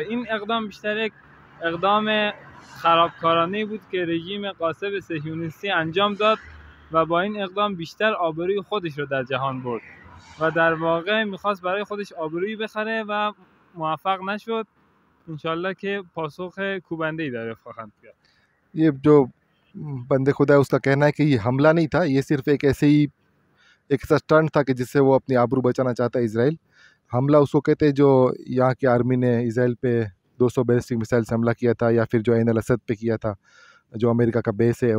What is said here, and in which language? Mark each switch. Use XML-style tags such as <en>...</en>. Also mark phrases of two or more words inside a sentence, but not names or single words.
<fa>این اقدام بیشتر یک اقدام خرابکارانه بود که رژیم غاصب صهیونیستی انجام داد و با این اقدام بیشتر آبروی خودش رو در جهان برد و در واقع میخواست برای خودش آبرویی بخره و موفق نشد. انشالله که پاسخ کوبنده‌ای داره خواهند کرد.</fa> <hi>ये जो बंदे खुदा है उसका कहना है कि ये हमला नहीं था, ये सिर्फ एक ऐसा स्टंट था कि जिससे वो अपनी आबरू बचाना चाहता है इजराइल। हमला उसको कहते हैं जो यहाँ की आर्मी ने इजराइल पे 200</hi> <en>ballistic missile</en> <hi>से हमला किया था, या फिर जो ऐन अल असद पे किया था, जो अमेरिका का बेस है।</hi>